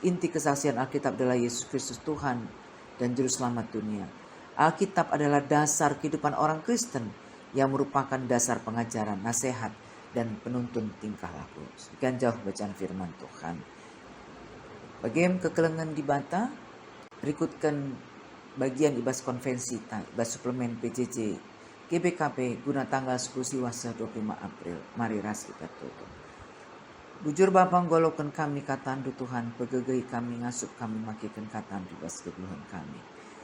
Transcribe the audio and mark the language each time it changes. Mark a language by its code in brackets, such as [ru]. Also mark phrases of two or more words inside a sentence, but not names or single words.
[id] Inti kesaksian Alkitab adalah Yesus Kristus Tuhan dan Juru Selamat dunia. Alkitab adalah dasar kehidupan orang Kristen yang merupakan dasar pengajaran, nasihat, dan penuntun tingkah laku. Sekian jauh bacaan firman Tuhan. [btx] Bagian kekelengan di Bata, berikutkan bagian ibas konvensi, ibas suplemen PJJ, GBKP guna tanggal 10 Siwasa 25 April. Mari ras kita tutup. Bujur Bapa golokan kami katandu Tuhan, pegegei kami ngasup kami makikan katandu ibas kegeluhan kami.